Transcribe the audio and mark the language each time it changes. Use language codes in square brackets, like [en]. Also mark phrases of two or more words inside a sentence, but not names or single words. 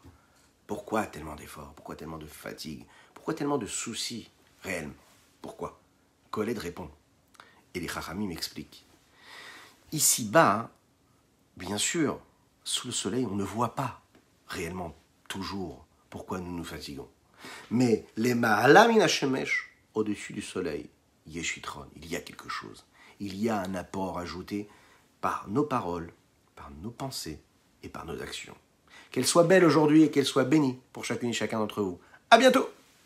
[fr] Pourquoi tellement d'efforts? Pourquoi tellement de fatigue? Pourquoi tellement de soucis réels? Pourquoi? Kohelet répond. Et les Chachamim m'expliquent. Ici-bas, bien sûr, sous le soleil, on ne voit pas réellement toujours pourquoi nous nous fatiguons. Mais les [he] מעלה מן השמש, [fr] au-dessus du soleil, [he] יש יתרון, [fr] il y a quelque chose. Il y a un apport ajouté par nos paroles, par nos pensées et par nos actions. Qu'elle soit belle aujourd'hui et qu'elle soit bénie pour chacune et chacun d'entre vous. À bientôt!